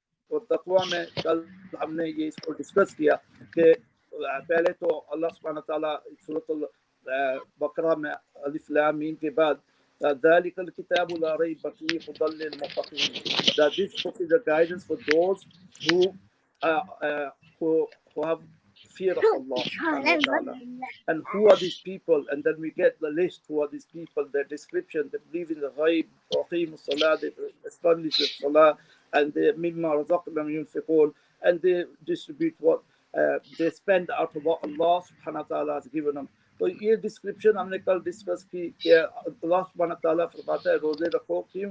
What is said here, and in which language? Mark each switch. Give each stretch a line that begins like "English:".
Hindi: तो तकवा में कल हमने ये इसको डिस्कस किया कि पहले तो अल्लाह सुब्हानहू व तआला सूरह बकरा में अलिफ लाम मीम के बाद
Arabic: ज़ालिकल किताबु ला रैब फीहि हुदल लिल मुत्तक़ीन,
English: that this book is a guidance for those who have fear of Allah subhanahu wa ta'ala. And who are these people? And then we get the list, who are these people, their description. They believe in the ghaib, they establish the salah, and they
Arabic: mimma razaqnahum yunfiqun,
English: and they distribute what they spend out of what Allah subhanahu wa ta'ala has given them.
Hindi: तो ये description हमने कल discuss की कि अल्लाह सुब्हानहू व तआला फरमाता है रोजे रखो, क्यों?